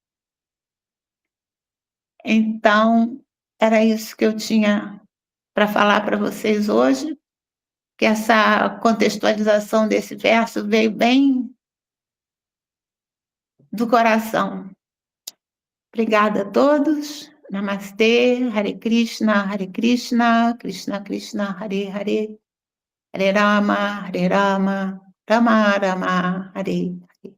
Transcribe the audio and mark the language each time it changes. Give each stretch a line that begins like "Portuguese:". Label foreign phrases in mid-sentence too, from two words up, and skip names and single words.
Portuguese: Então, era isso que eu tinha para falar para vocês hoje, que essa contextualização desse verso veio bem do coração. Obrigada a todos. Namastê,
Sanskrit: Hare Krishna, Krishna Krishna, Hare Hare, Hare Rama, Rama Rama, Hare